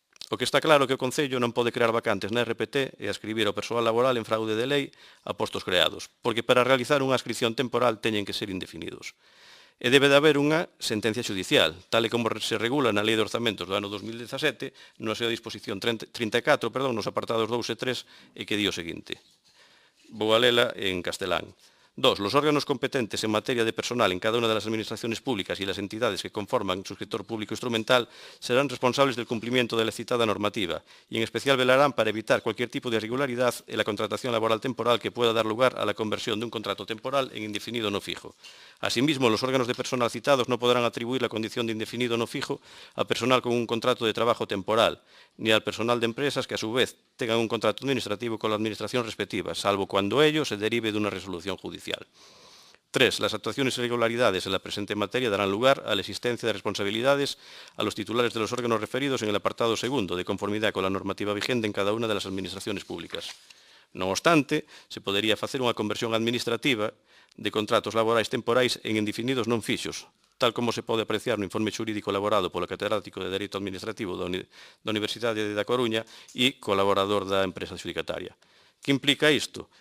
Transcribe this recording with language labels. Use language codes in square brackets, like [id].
[gl] O que está claro é que o Concello non pode crear vacantes na RPT e ascribir o persoal laboral en fraude de lei a postos creados, porque para realizar unha ascripción temporal teñen que ser indefinidos. E debe de haber unha sentencia judicial, tal e como se regula na Lei de Orzamentos do ano 2017, na súa disposición 34, nos apartados 2 e 3, e que di o seguinte. Vou a lela en castelán. 2. [es] Los órganos competentes en materia de personal en cada una de las administraciones públicas y las entidades que conforman su sector público instrumental serán responsables del cumplimiento de la citada normativa y en especial velarán para evitar cualquier tipo de irregularidad en la contratación laboral temporal que pueda dar lugar a la conversión de un contrato temporal en indefinido no fijo. Asimismo, los órganos de personal citados no podrán atribuir la condición de indefinido no fijo a personal con un contrato de trabajo temporal, ni al personal de empresas que a su vez tengan un contrato administrativo con la administración respectiva, salvo cuando ello se derive de una resolución judicial. 3. Las actuaciones e irregularidades en la presente materia darán lugar a la existencia de responsabilidades a los titulares de los órganos referidos en el apartado segundo, de conformidad con la normativa vigente en cada una de las administraciones públicas. [gl] Non obstante, se podería facer unha conversión administrativa de contratos laborais temporais en indefinidos non fixos, tal como se pode apreciar no informe xurídico elaborado polo catedrático de Dereito Administrativo da Universidade da Coruña e colaborador da empresa adxudicataria. Que implica isto?